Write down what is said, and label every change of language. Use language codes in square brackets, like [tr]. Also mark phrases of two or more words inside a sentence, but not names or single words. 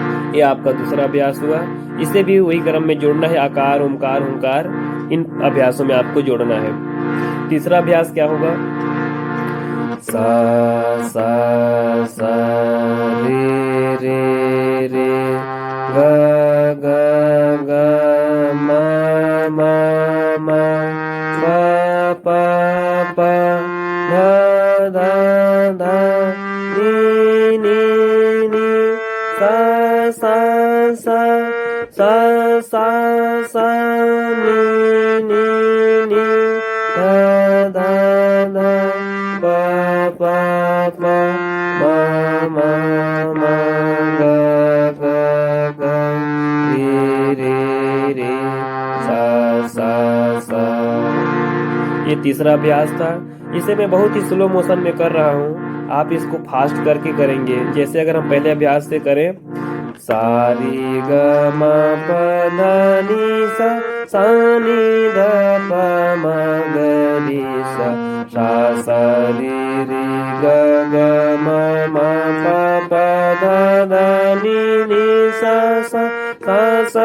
[hi] ये आपका दूसरा अभ्यास हुआ। इसे भी वही क्रम में जोड़ना है, आकार ओमकार हुंकार, इन अभ्यासों में आपको जोड़ना है। तीसरा अभ्यास क्या होगा, सा सा सा रे रे रे ग ग ग म म म प प प ध ध ध नी नी नी सा सा सा सा सा सा नी नी नी ध ध ध प प प म म म ग ग ग रे रे रे सा सा सा। ये तीसरा अभ्यास था। इसे मैं बहुत ही [en] slow motion [hi] में कर रहा हूँ, आप इसको फास्ट करके करेंगे। जैसे अगर हम पहले अभ्यास से करें, सारी ग म प ध नि सा सा नि ध प म ग रि सा सा रि रि ग ग म म प प ध ध नि सा सा सा